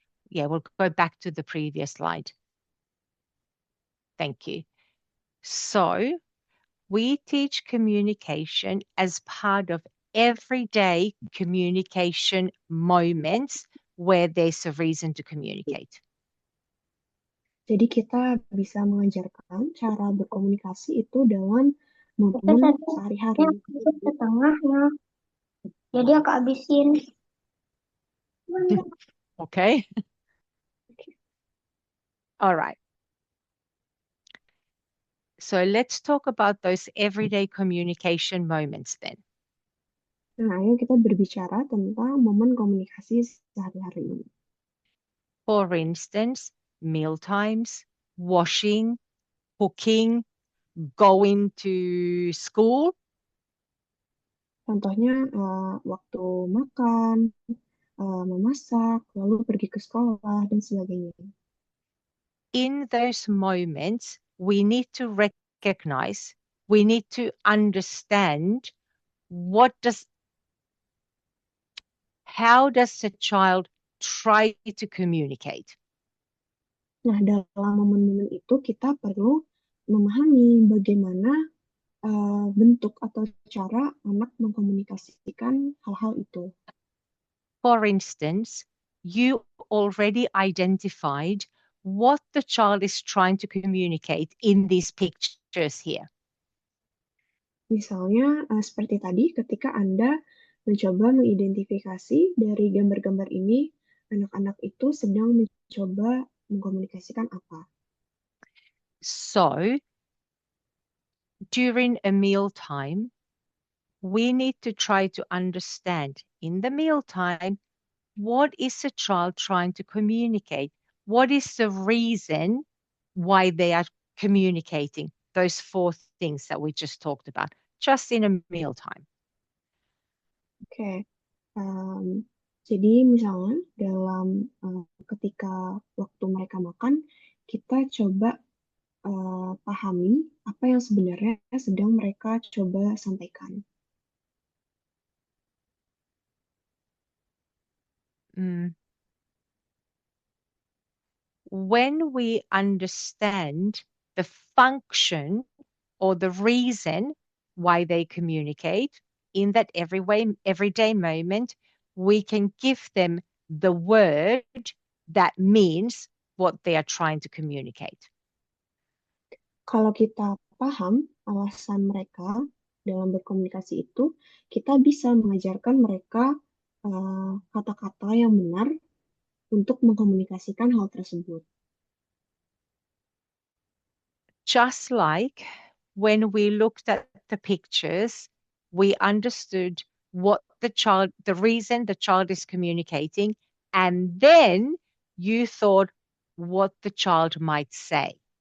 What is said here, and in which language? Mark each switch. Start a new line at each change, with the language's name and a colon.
English: Yeah, we'll go back to the previous slide. Thank you. So, we teach communication as part of everyday communication moments where there's a reason to communicate.
Indonesian: Jadi kita bisa mengajarkan cara berkomunikasi itu dalam momen sehari-hari. Setengahnya. Jadi aku habisin.
English: Okay. All right. So let's talk about those everyday communication moments then.
Indonesian: Nah, ayo kita berbicara tentang momen komunikasi sehari-hari.
English: For instance, meal times, washing, cooking, going to school.
Indonesian: Contohnya waktu makan, memasak, lalu pergi ke sekolah, dan sebagainya.
English: In those moments, we need to recognize, we need to understand how does a child try to communicate?
Indonesian: Nah, dalam momen-momen itu kita perlu memahami bagaimana bentuk atau cara anak mengkomunikasikan hal-hal itu.
English: For instance, you already identified what the child is trying to communicate in these pictures here.
Indonesian: Misalnya, seperti tadi, ketika Anda mencoba mengidentifikasi dari gambar-gambar ini, anak-anak itu sedang mencoba mengkomunikasikan apa.
English: So, during a meal time, we need to try to understand in the meal time, what is the child trying to communicate? What is the reason why they are communicating? Those 4 things that we just talked about, just in a meal time.
Indonesian: Oke. Jadi misalnya dalam ketika waktu mereka makan, kita coba pahami apa yang sebenarnya sedang mereka coba sampaikan.
English: When we understand the function or the reason why they communicate in that everyday moment, we can give them the word that means what they are trying to communicate.
Indonesian: Kalau kita paham alasan mereka dalam berkomunikasi itu, kita bisa mengajarkan mereka kata-kata yang benar untuk mengkomunikasikan hal tersebut.
English: Just like when we looked at the pictures, we understood the reason the child is communicating, and then you thought what the child might say.